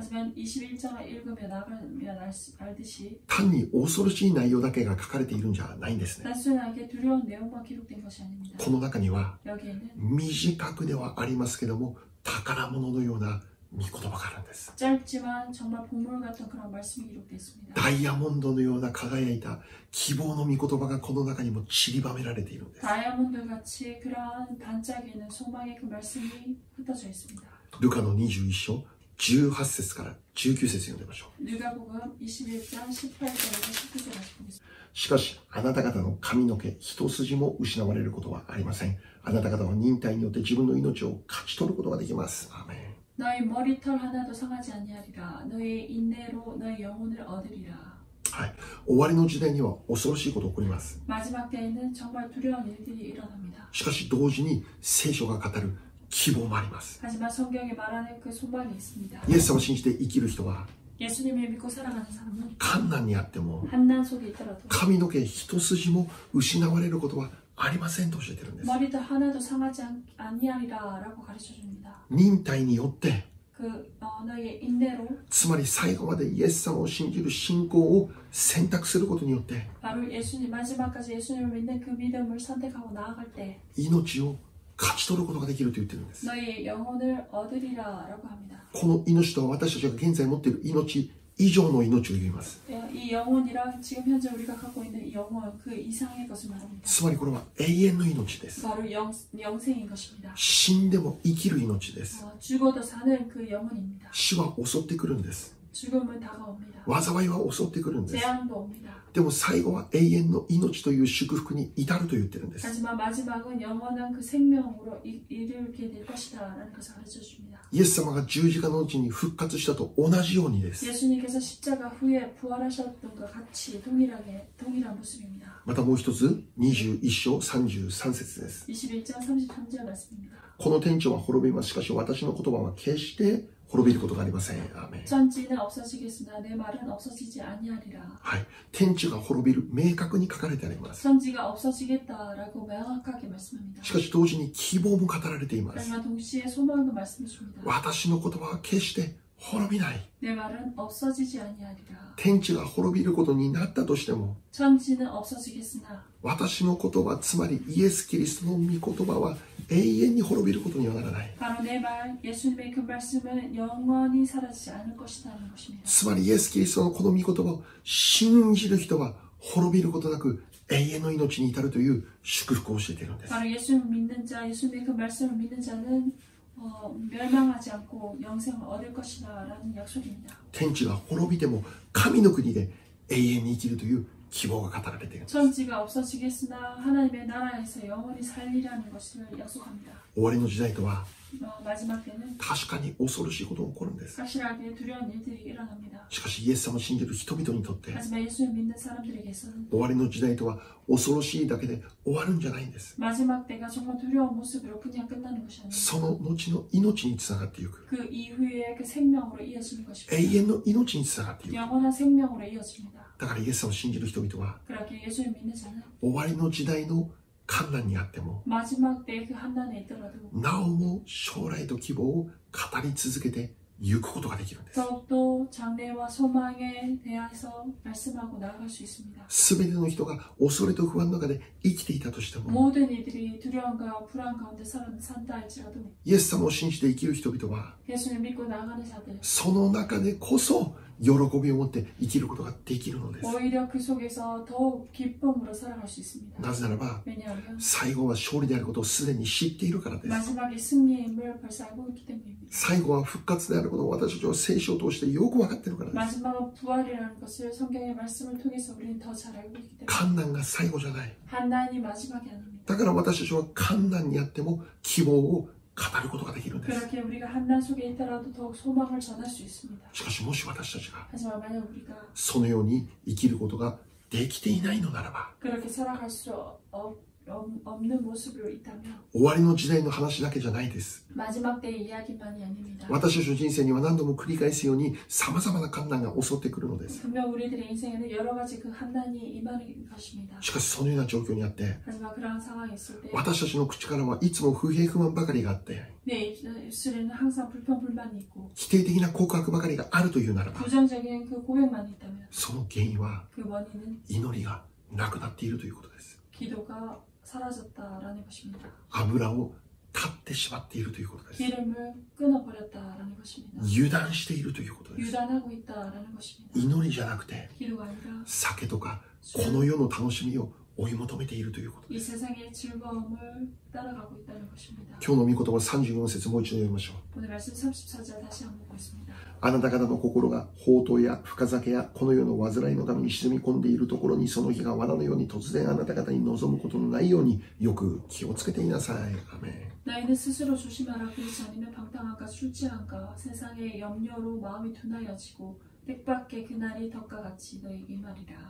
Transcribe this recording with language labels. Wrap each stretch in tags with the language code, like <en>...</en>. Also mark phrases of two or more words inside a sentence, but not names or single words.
<ko>하지만 21장을 읽으며 나가면 알듯이</ko> <ja>単に恐ろしい内容だけが書かれているんじゃないんですね。</ja> <ko>단순하게 두려운 내용만 기록된 것이 아닙니다.</ko> <ja>この中には</ja> <ko>여기에는</ko> <ja>短くではありますけども宝物のような御言葉があるんです。</ja> <ko>짧지만 정말 보물 같은 그런 말씀이 기록되어 있습니다.</ko> <ja>ダイヤモンドのような輝いた希望の御言葉がこの中にも散りばめられているんです。</ja> <ko>다이아몬드 같이 그러한 반짝이는 소망의 그 말씀이 흩어져 있습니다.</ko> <ja>ルカの21章18節から19節読んでみましょう。</ja> <ko>누가복음 21장 18절에서 19절까지 보겠습니다.</ko> <ja>しかしあなた方の髪の毛一筋も失われることはありません。あなた方は忍耐によって自分の命を勝ち取ることができます。アーメン。</ja> <ko>너희 머리털 하나도 상하지 아니하리라. 너희 인내로 너희 영혼을 얻으리라.</ko> <ja>はい、終わりの時代には恐ろしいことが起こります。</ja> <ko>마지막 때에는 정말 두려운 일들이 일어납니다.</ko> <ja>しかし同時に聖書が語る希望もあります。</ja> <ko>하지만 성경이 말하는 그 소망이 있습니다.</ko> <ja>イエス様を信じて生きる人は</ja> <ko>예수님을 믿고 살아가는 사람은</ko> <ja>困難にあっても</ja> <ko>한난 속에 있더라도</ko> <ja>髪の毛一筋も失われることはありませんと教えているんです。</ja> <ko>머리도 하나도 상하지 아니하리라라고 가르쳐 줍니다.</ko> <ja>忍耐によって</ja> <ko>그 너의 인내로</ko> <ja>つまり最後までイエス様を信じる信仰を選択することによって</ja> <ko>바로 예수님 마지막까지 예수님을 믿는 그 믿음을 선택하고 나아갈 때</ko> <ja>命を勝ち取ることができると言ってるんです。</ja> <ko>너의 영혼을 얻으리라라고 합니다.</ko> <ja>この命とは私たちが現在持っている命以上の命を言います。</ja> <ko>이 영혼이랑 지금 현재 우리가 갖고 있는 이 영혼 그 이상의 것을 말합니다.</ko> <ja>つまりこれは永遠の命です。</ja> <ko>바로 영생인 것입니다.</ko> <ja>死んでも生きる命です。</ja> <ko>죽어도 사는 그 영혼입니다.</ko> <ja>死は襲ってくるんです。</ja> <ko>죽음은 다가옵니다.</ko> <ja>災いは襲ってくるんです。</ja> <ko>재앙도 옵니다.</ko> <ja>でも最後は永遠の命という祝福に至ると言ってるんです。</ja> <ko>하지만 마지막은 영원한 그 생명으로 이르게 될 것이다라는 것을 가르쳐 줍니다.</ko> <ja>イエス様が十字架の後に復活したと同じようにです。</ja> <ko>예수님께서 십자가 후에 부활하셨던 것과 같이 동일한 모습입니다.</ko> <ja>またもう一つ、21章33節です。</ja> <ko>21장 33절 말씀입니다.</ko> <ja>この天地は滅びます。しかし私の言葉は決して滅びることがありません。アーメン。</ja> <ko>천지는 없어지겠으나 내 말은 없어지지 아니하리라.</ko> <ja>はい。天地が滅びる、明確に書かれてあります。</ja> <ko>천지가 없어지겠다라고 명확하게 말씀합니다.</ko> <ja>しかし同時に希望も語られています。</ja> <ko>하지만 동시에 소망도 말씀해 줍니다.</ko> <ja>私の言葉は決して滅びない。</ja> <ko>내 말은 없어지지 아니하리라.</ko> <ja>天地が滅びることになったとしても、</ja> <ko>천지는 없어지겠으나</ko> <ja>私の言葉、つまりイエス・キリストの御言葉は永遠に滅びることにはならない。</ja> <ko>바로 내 말, 예수님의 그 말씀은 영원히 사라지지 않을 것이라는 것입니다.</ko> <ja>つまりイエス・キリストのこの御言葉を信じる人は滅びることなく永遠の命に至るという祝福を教えているんです。</ja> <ko>바로 예수님을 믿는 자, 예수님의 그 말씀을 믿는 자는 멸망하지 않고 영생을 얻을 것이다라는 약속입니다.</ko> <ja>天地が滅びても神の国で永遠に生きるという希望が語られているんです。</ja> <ko>천지가 없어지겠으나 하나님의 나라에서 영원히 살리라는 것을 약속합니다.</ko> <ja>終わりの時代とは</ja> <ko>마지막 때는</ko> <ja>確かに恐ろしいことが起こるんです。</ja> <ko>확실하게 두려운 일들이 일어납니다.</ko> <ja>しかしイエス様を信じる人々にとって</ja> <ko>하지만 예수를 믿는 사람들에게서는</ko> <ja>終わりの時代とは恐ろしいだけで終わるんじゃないんです。</ja> <ko>마지막 때가 정말 두려운 모습으로 그냥 끝나는 것이 아닙니다.</ko> <ja>その後の命につながっていく。</ja> <ko>그 이후에 그 생명으로 이어지는 것입니다.</ko> <ja>永遠の命につながっていく。</ja> <ko>영원한 생명으로 이어집니다.</ko> <ja>だからイエス様を信じる人々は</ja> <ko>그렇게 예수를 믿는 자는</ko> <ja>終わりの時代の困難にあっても</ja> <ko>마지막 때의 그 한난에 있더라도</ko> <ja>なおも将来と希望を語り続けて行くことができるんです。</ja> <ko>더욱더 장래와 소망에 대해서 말씀하고 나아갈 수 있습니다.</ko> <ja>すべての人が恐れと不安の中で生きていたとしても</ja> <ko>모든 이들이 두려움과 불안 가운데 산다 할지라도</ko> <ja>イエス様を信じて生きる人々は</ja> <ko>예수를 믿고 나아가는 자들</ko> <ja>その中でこそ喜びを持って生きることができるのです。</ja> <ko>오히려 그 속에서 더욱 기쁨으로 살아갈 수 있습니다.</ko> <ja>なぜならば</ja> <ko>왜냐하면</ko> <ja>最後は勝利であることをすでに知っているからです。</ja> <ko>마지막에 승리임을 벌써 알고 있기 때문입니다.</ko> <ja>最後は復活であることを私たちは聖書を通してよく分かっているからです。</ja> <ko>마지막은 부활이라는 것을 성경의 말씀을 통해서 우리는 더 잘 알고 있기 때문에</ko> <ja>困難が最後じゃない。</ja> <ko>한난이 마지막이 아닙니다.</ko> <ja>だから私たちは困難にあっても希望を語ることができるんです。</ja> <ko>그렇게 우리가 한난 속에 있더라도 더욱 소망을 전할 수 있습니다.</ko> <ja>しかしもし私たちが</ja> <ko>하지만 만약 우리가</ko> <ja>そのように生きることができていないのならば</ja> <ko>그렇게 살아갈 수 없는 모습으로 있다면</ko> <ja>終わりの時代の話だけじゃないです。</ja> <ko>마지막 때의 이야기만이 아닙니다.</ko> <ja>私たちの人生には何度も繰り返すように様々な困難が襲ってくるのです。</ja> <ko>분명 우리들의 인생에는 여러 가지 그 한난이 임하는 것입니다.</ko> <ja>しかしそのような状況にあって</ja> <ko>하지만 그러한 상황이 있을 때</ko> <ja>私たちの口からはいつも不平不満ばかりがあって</ja> <ko>내 입술에는 항상 불평불만이 있고</ko> <ja>否定的な告白ばかりがあるというならば</ja> <ko>부정적인 그 고백만 있다면</ko> <ja>その原因は</ja> <ko>그 원인은</ko> <ja>祈りがなくなっているということです。</ja> <ko>기도가 사라졌다라는 것입니다.</ko> <ja>油を断ってしまっているということです。</ja> <ko>기름을 끊어버렸다라는 것입니다.</ko> <ja>油断しているということです。</ja> <ko>유단하고 있다라는 것입니다.</ko> <ja>祈りじゃなくて</ja> <ko>기도가 아니라</ko> <ja>酒とかこの世の楽しみを追い求めているということ</ja> <ko>이</ko> <ja>です。</ja> <ko>세상의 즐거움을 따라가고 있다는 것입니다.</ko> <ja>今日の御言葉34節もう一度読みましょう。</ja> <ko>오늘 말씀 34절 다시 한번 보겠습니다.</ko> <ja>あなた方の心が放蕩や深酒やこの世の煩いのために沈み込んでいるところにその日が罠のように突然あなた方に望むことのないようによく気をつけていなさい。アメン。</ja> <ko>너희는 스스로 조심하라. 그렇지 않으면 방탕함과 술 취함과 세상의 염려로 마음이 둔하여지고 뜻밖의 그날이 덕과 같이 너에게 말이라.</ko>